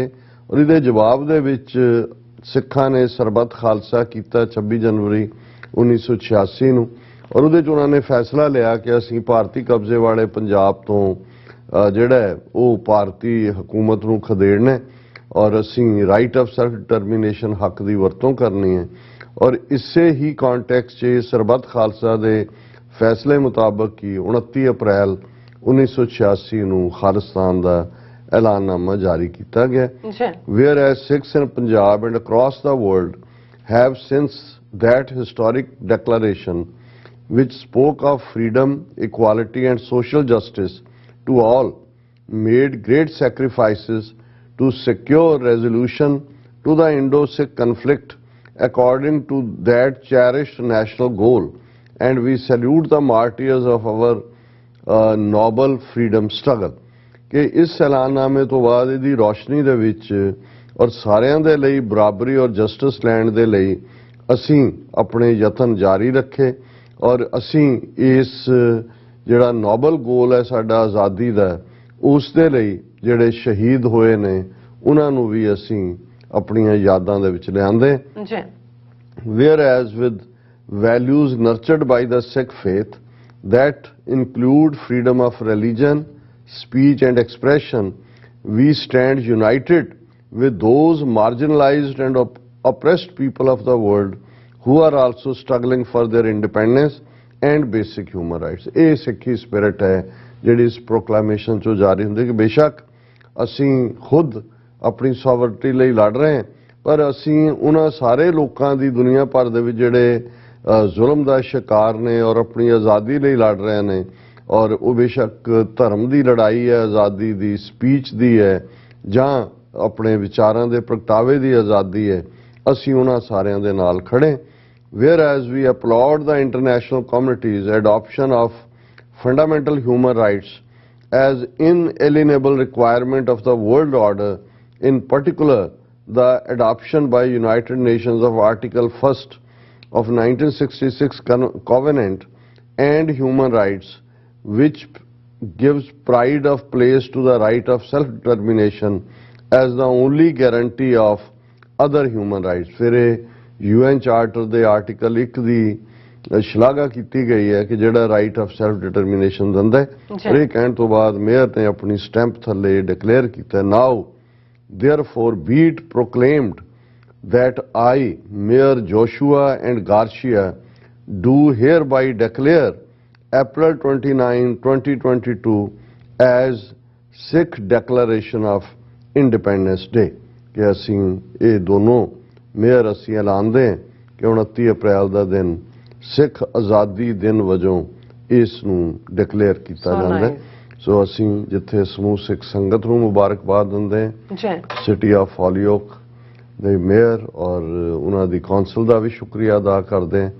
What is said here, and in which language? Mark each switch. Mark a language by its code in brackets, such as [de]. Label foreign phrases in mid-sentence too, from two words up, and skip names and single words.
[pa] ਔਰ ਇਹਦੇ ਜਵਾਬ ਦੇ ਵਿੱਚ ਸਿੱਖਾਂ ਨੇ ਸਰਬੱਤ ਖਾਲਸਾ ਕੀਤਾ 26 ਜਨਵਰੀ 1986 ਨੂੰ ਔਰ ਉਹਦੇ 'ਚ ਉਹਨਾਂ ਨੇ ਫੈਸਲਾ ਲਿਆ ਕਿ ਅਸੀਂ ਭਾਰਤੀ ਕਬਜ਼ੇ ਵਾਲੇ ਪੰਜਾਬ ਤੋਂ ਜਿਹੜਾ ਉਹ ਭਾਰਤੀ ਹਕੂਮਤ ਨੂੰ ਖਦੇੜਨਾ ਔਰ ਅਸੀਂ [en] right of self determination [pa] ਹੱਕ ਦੀ ਵਰਤੋਂ ਕਰਨੀ ਹੈ। ਔਰ ਇਸੇ ਹੀ ਕੰਟੈਕਸਟ 'ਚ ਸਰਬੱਤ ਖਾਲਸਾ ਦੇ ਫੈਸਲੇ ਮੁਤਾਬਕ ਹੀ 29 ਅਪ੍ਰੈਲ 1986 ਨੂੰ ਖਾਲਿਸਤਾਨ ਦਾ ਐਲਾਨਨਾਮਾ ਜਾਰੀ ਕੀਤਾ ਗਿਆ। [en] Whereas Sikhs in Punjab and across the world have since that historic declaration, which spoke of freedom, equality and social justice to all, made great sacrifices to secure resolution to the Indo-Sikh conflict according to that cherished national goal, and we salute the martyrs of our noble freedom struggle। [pa] ਕਿ ਇਸ ਐਲਾਨਨਾਮੇ ਤੋਂ ਬਾਅਦ ਇਹਦੀ ਰੌਸ਼ਨੀ ਦੇ ਵਿੱਚ ਔਰ ਸਾਰਿਆਂ ਦੇ ਲਈ ਬਰਾਬਰੀ ਔਰ ਜਸਟਿਸ ਲੈਣ ਦੇ ਲਈ ਅਸੀਂ ਆਪਣੇ ਯਤਨ ਜਾਰੀ ਰੱਖੇ ਔਰ ਅਸੀਂ ਇਸ ਜਿਹੜਾ [en] noble goal [pa] ਹੈ ਸਾਡਾ ਆਜ਼ਾਦੀ ਦਾ ਉਸ ਦੇ ਲਈ ਜਿਹੜੇ ਸ਼ਹੀਦ ਹੋਏ ਨੇ ਉਹਨਾਂ ਨੂੰ ਵੀ ਅਸੀਂ ਆਪਣੀਆਂ ਯਾਦਾਂ ਦੇ ਵਿੱਚ ਲਿਆਂਦੇ। [en] Whereas with values nurtured by the Sikh faith that include freedom of religion, speech and expression, we stand united with those marginalized and oppressed people of the world who are also struggling for their independence and basic human rights। [pa] ਇਹ ਸਿੱਖੀ ਸਪਿਰਿਟ ਹੈ ਜਿਹੜੀ ਇਸ ਪ੍ਰੋਕਲਾਮੇਸ਼ਨ ਚੋਂ ਜਾਰੀ ਹੁੰਦੀ ਕਿ ਬੇਸ਼ੱਕ ਅਸੀਂ ਖੁਦ ਆਪਣੀ ਸੋਵਰਨਟੀ ਲਈ ਲੜ ਰਹੇ ਹਾਂ ਪਰ ਅਸੀਂ ਉਹਨਾਂ ਸਾਰੇ ਲੋਕਾਂ ਦੀ ਦੁਨੀਆ ਭਰ ਦੇ ਵਿੱਚ ਜਿਹੜੇ ਜ਼ੁਲਮ ਦਾ ਸ਼ਿਕਾਰ ਨੇ ਔਰ ਆਪਣੀ ਆਜ਼ਾਦੀ ਲਈ ਲੜ ਰਹੇ ਨੇ ਔਰ ਉਹ ਬੇਸ਼ੱਕ ਧਰਮ ਦੀ ਲੜਾਈ ਹੈ ਆਜ਼ਾਦੀ ਦੀ ਸਪੀਚ ਦੀ ਹੈ ਜਾਂ ਆਪਣੇ ਵਿਚਾਰਾਂ ਦੇ ਪ੍ਰਗਟਾਵੇ ਦੀ ਆਜ਼ਾਦੀ ਹੈ ਅਸੀਂ ਉਹਨਾਂ ਸਾਰਿਆਂ ਦੇ ਨਾਲ ਖੜੇ। [en] Whereas we applaud the international community's adoption of fundamental human rights as inalienable requirement of the world order, in particular the adoption by United Nations of Article 1st of 1966 Covenant and human rights, which gives pride of place to the right of self-determination as the only guarantee of other human rights। [pa] ਫਿਰ UN ਚਾਰਟਰ ਦੇ ਆਰਟੀਕਲ 1 ਦੀ ਸ਼ਲਾਘਾ ਕੀਤੀ ਗਈ ਹੈ ਕਿ ਜਿਹੜਾ [en] right of self determination [pa] ਦਿੰਦਾ ਹੈ। ਇਹ ਕਹਿਣ ਤੋਂ ਬਾਅਦ ਮੇਅਰ ਨੇ ਆਪਣੀ ਸਟੈਂਪ ਥੱਲੇ ਡਿਕਲੇਅਰ ਕੀਤਾ [en] ਨਾਓ therefore be it proclaimed that I, Mayor Joshua and Garcia, do hereby declare April 29, 2022 as Sikh Declaration of Independence Day। [pa] ਕਿ ਅਸੀਂ ਇਹ ਦੋਨੋਂ ਮੇਅਰ ਅਸੀਂ ਐਲਾਨਦੇ ਕਿ 29 ਅਪ੍ਰੈਲ ਦਾ ਦਿਨ ਸਿੱਖ ਆਜ਼ਾਦੀ ਦਿਨ ਵਜੋਂ ਇਸ ਨੂੰ ਡਿਕਲੇਅਰ ਕੀਤਾ ਜਾਂਦਾ। ਸੋ ਅਸੀਂ ਜਿੱਥੇ ਸਮੂਹ ਸਿੱਖ ਸੰਗਤ ਨੂੰ ਮੁਬਾਰਕਬਾਦ ਦਿੰਦੇ ਹਾਂ ਸਿਟੀ ਆਫ ਹੋਲੀਓਕ ਦੇ ਮੇਅਰ ਔਰ ਉਹਨਾਂ ਦੀ ਕੌਂਸਲ ਦਾ ਵੀ ਸ਼ੁਕਰੀਆ ਅਦਾ ਕਰਦੇ ਹਾਂ।